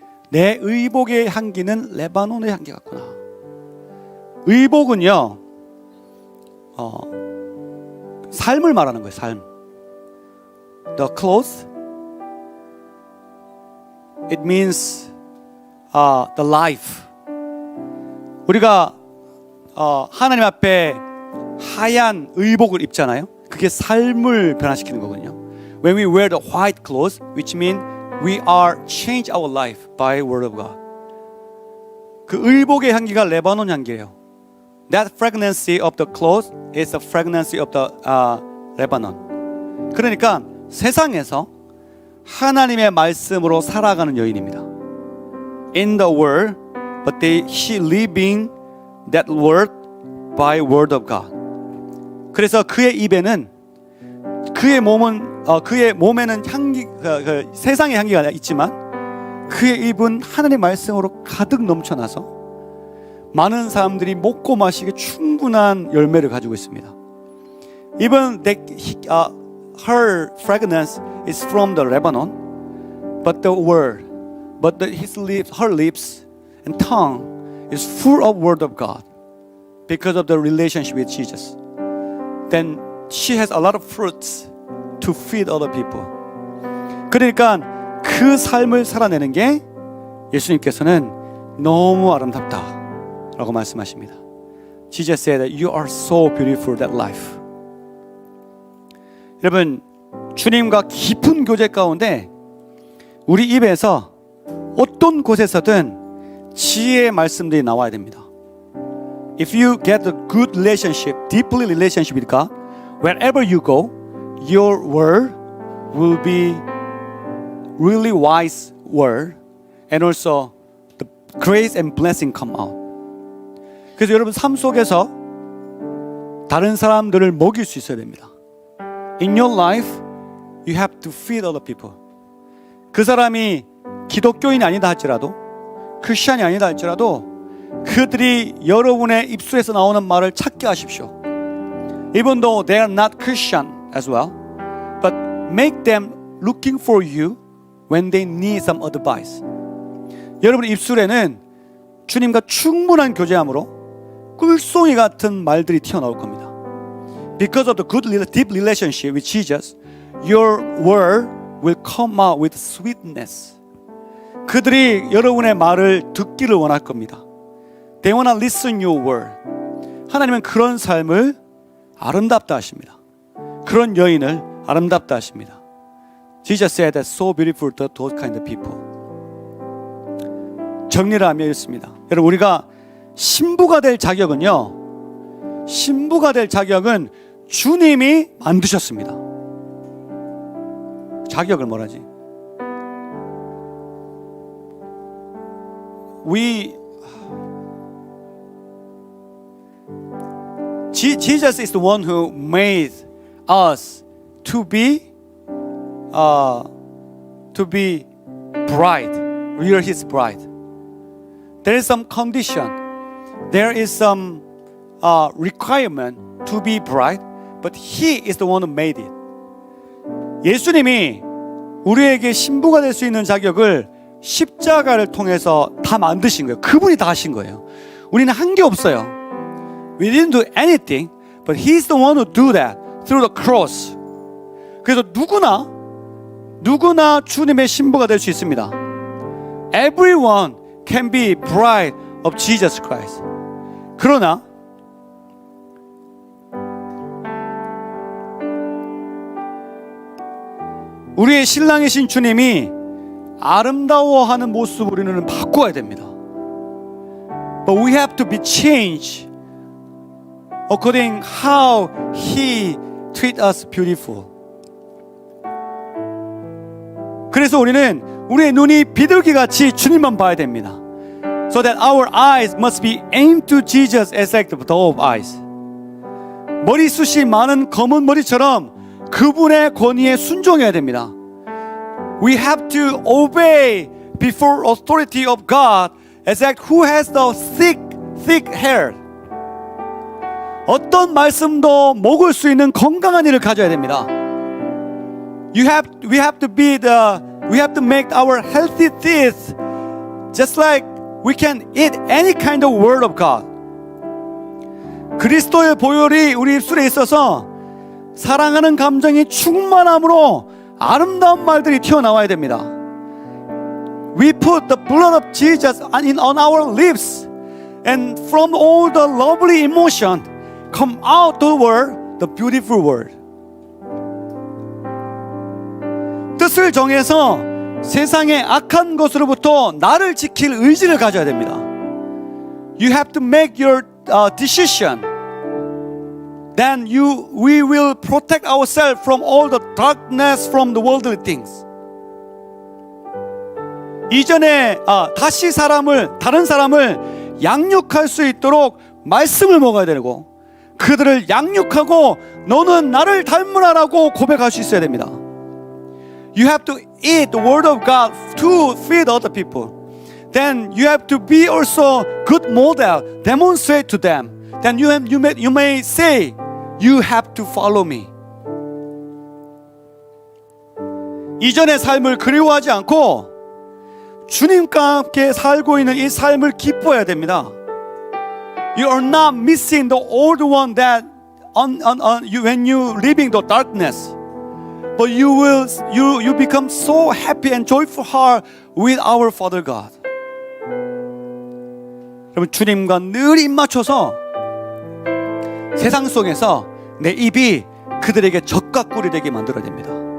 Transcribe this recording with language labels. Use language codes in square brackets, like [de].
[ko] 내 의복의 향기는 레바논의 향기 같구나. 의복은요, 삶을 말하는 거예요. 삶. [en] The clothes, it means the life. [ko] 우리가 하나님 앞에 하얀 의복을 입잖아요. 그게 삶을 변화시키는 거거든요. [en] When we wear the white clothes, which mean we are change our life by word of God. [ko] 그 의복의 향기가 레바논 향기예요. [en] That fragrance of the clothes is the fragrance of the Lebanon. [ko] 그러니까 세상에서 하나님의 말씀으로 살아가는 여인입니다. [en] In the world, but she living that word by word of God. [ko] 그래서 그의 입에는 그의 몸에는 향기, 세상의 향기가 있지만 그의 입은 하나님의 말씀으로 가득 넘쳐나서 많은 사람들이 먹고 마시기 충분한 열매를 가지고 있습니다. [en] Even her fragrance is from the Lebanon, but the word, her lips and tongue is full of word of God because of the relationship with Jesus. Then she has a lot of fruits to feed other people. [ko] 그러니까 그 삶을 살아내는 게 예수님께서는 너무 아름답다라고 말씀하십니다. [en] Jesus said that you are so beautiful that life. [ko] 여러분, 주님과 깊은 교제 가운데 우리 입에서 어떤 곳에서든 지혜의 말씀들이 나와야 됩니다. [en] If you get a good relationship, deeply relationship with God, wherever you go, your word will be really wise word, and also the grace and blessing come out. [ko] 그래서 여러분 삶 속에서 다른 사람들을 먹일 수 있어야 됩니다. [en] In your life, you have to feed other people. [ko] 그 사람이 기독교인이 아니다 할지라도, 크리스천이 아니다 할지라도 그들이 여러분의 입술에서 나오는 말을 찾게 하십시오. [en] Even though they are not Christian as well, but make them looking for you when they need some advice. [ko] 여러분의 입술에는 주님과 충분한 교제함으로 꿀송이 같은 말들이 튀어나올 겁니다. [en] Because of the good deep relationship with Jesus, your word will come out with sweetness. [ko] 그들이 여러분의 말을 듣기를 원할 겁니다. [en] They want to listen your word. [ko] 하나님은 그런 삶을 아름답다 하십니다. 그런 여인을 아름답다 하십니다. [en] Jesus said that so beautiful to those kind of people. [ko] 정리를 하면 이렇습니다. 여러분, 우리가 신부가 될 자격은요, 신부가 될 자격은 주님이 만드셨습니다. 자격을 뭐라지? [en] Jesus is the one who made us to be bride. We are His bride. There is some condition. There is some requirement to be bride, but He is the one who made it. [ko] 예수님이 우리에게 신부가 될 수 있는 자격을 십자가를 통해서 다 만드신 거예요. 그분이 다 하신 거예요. 우리는 한 게 없어요. [en] We didn't do anything, but He's the one who do that through the cross. [ko] 그래서 누구나 주님의 신부가 될 수 있습니다. [en] Everyone can be bride of Jesus Christ. [ko] 그러나 우리의 신랑이신 주님이 아름다워하는 모습을 우리는 바꿔야 됩니다. [en] But we have to be changed according how He treat us beautiful. [ko] 그래서 우리는 우리의 눈이 비둘기 같이 주님만 봐야 됩니다. [en] So that our eyes must be aimed to Jesus as like the dove eyes. [ko] 머리숱이 많은 검은 머리처럼 그분의 권위에 순종해야 됩니다. [en] We have to obey before authority of God as like who has the thick hair. [ko] 어떤 말씀도 먹을 수 있는 건강한 이를 가져야 됩니다. [en] We have to make our healthy teeth just like we can eat any kind of word of God. [ko] 그리스도의 보혈이 우리 입술에 있어서 사랑하는 감정이 충만함으로 아름다운 말들이 튀어나와야 됩니다. [en] We put the blood of Jesus on our lips, and from all the lovely emotion come out the word, the beautiful word. [ko] 뜻을 정해서 세상의 악한 것으로부터 나를 지킬 의지를 가져야 됩니다. [en] You have to make your decision. Then we will protect ourselves from all the darkness from the worldly things. [ko] 이전에 다시 다른 사람을 양육할 수 있도록 말씀을 먹어야 되고 그들을 양육하고 너는 나를 닮으라라고 고백할 수 있어야 됩니다. [en] You have to eat the word of God to feed other people. Then you have to be also good model, demonstrate to them. Then you may say, you have to follow me. [ko] 이전의 삶을 그리워하지 않고 주님과 함께 살고 있는 이 삶을 기뻐해야 됩니다. [en] You are not missing the old one that when you living the darkness, but you become so happy and joyful heart with our Father God. [ko] 여러분 주님과 늘 입 맞춰서 세상 속에서 내 입이 그들에게 젖과 꿀이 되게 만들어야 됩니다.